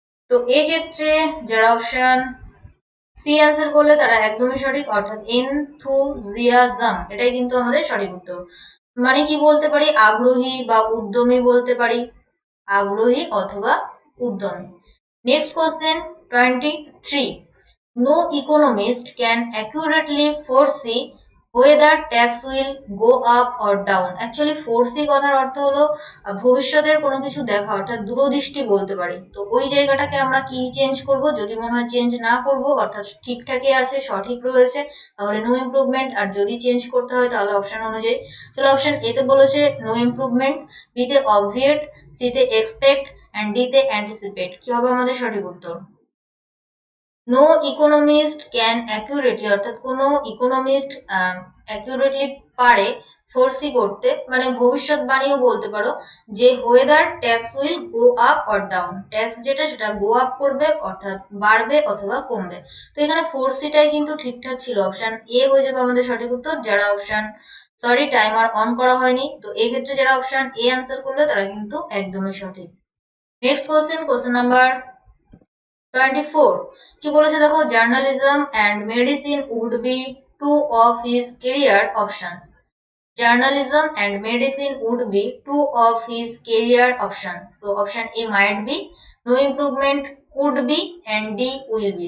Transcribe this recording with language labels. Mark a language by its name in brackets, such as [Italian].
[Bangla] তো এক্ষেত্রে যারা অপশন সি অ্যান্সার করলে তারা একদমই সঠিক, অর্থাৎ এনথুজিয়াজম এটাই কিন্তু আমাদের সঠিক উত্তর। মানে কি বলতে পারি? আগ্রহী বা উদ্যমী বলতে পারি, আগ্রহী অথবা উদ্যমী। Next question 23। [English] No economist can accurately foresee whether tax will go up or down. [Bangla] Actually foresee কথার অর্থ হলো ভবিষ্যতের কোনো কিছু দেখা, অর্থাৎ দূরদৃষ্টি বলতে পারি। তো ওই জায়গাটাকে আমরা কি চেঞ্জ করব? যদি মনে হয় চেঞ্জ না করব, অর্থাৎ ঠিকঠাকই আছে, সঠিক রয়েছে, তাহলে নো ইমপ্রুভমেন্ট। আর যদি চেঞ্জ করতে হয় তাহলে অপশন অনুযায়ী। চলো অপশন এ তে বলেছে নো ইমপ্রুভমেন্ট, বি তে অবভিয়েট, সি তে এক্সপেক্ট এন্ড ডি তে অ্যান্টিসিপেট। কি হবে আমাদের সঠিক উত্তর? [English] no economist can accurately, [Bangla] অর্থাৎ কোনো ইকোনমিস্ট অ্যাকুরেটলি পারে ফোরসি করতে, মানে ভবিষ্যৎবাণীও বলতে পারো, যে [English] Whether tax will go up or down. [Bangla] Tax যেটা সেটা গো আপ করবে, অর্থাৎ বাড়বে অথবা কমবে। তো এখানে ফোরসিটাই কিন্তু ঠিকঠাক ছিল, অপশন এ হয়ে যাবে আমাদের সঠিক উত্তর। যারা অপশন, সরি টাইমার অন করা হয়নি, তো এই ক্ষেত্রে যারা অপশন এ অ্যান্সার করলে তারা কিন্তু একদমই সঠিক। Next question, question number 24। কি বলেছে দেখো, [English] Journalism and medicine would be two of his career options. Journalism and medicine would be two of his career options. So option A might be, no improvement could be, and D will be.